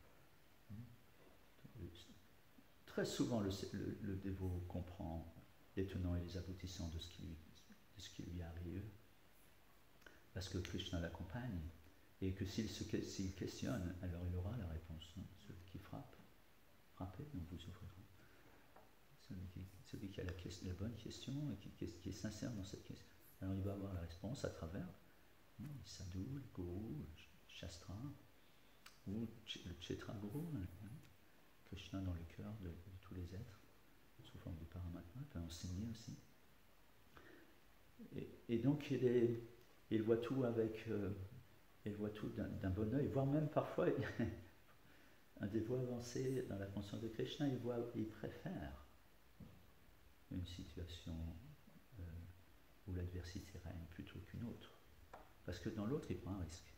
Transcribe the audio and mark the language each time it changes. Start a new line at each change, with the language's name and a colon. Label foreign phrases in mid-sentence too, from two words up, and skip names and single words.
French: Très souvent le dévot comprend les tenants et les aboutissants de ce qui lui arrive, parce que Krishna l'accompagne, et que s'il questionne, alors il aura la réponse. Celui qui frappez, on vous ouvrira. Celui qui a la bonne question et qui est sincère dans cette question, alors il va avoir la réponse à travers les sadhus, le gourou, le shastra, ou le
Sanskrit: kshetra guru,
French: Krishna dans le cœur de tous les êtres, sous forme du paramatma, peut enseigner aussi. Et donc il voit tout d'un bon œil, voire même parfois un dévot avancé dans la conscience de Krishna, il préfère une situation où l'adversité règne plutôt qu'une autre, parce que dans l'autre il prend un risque.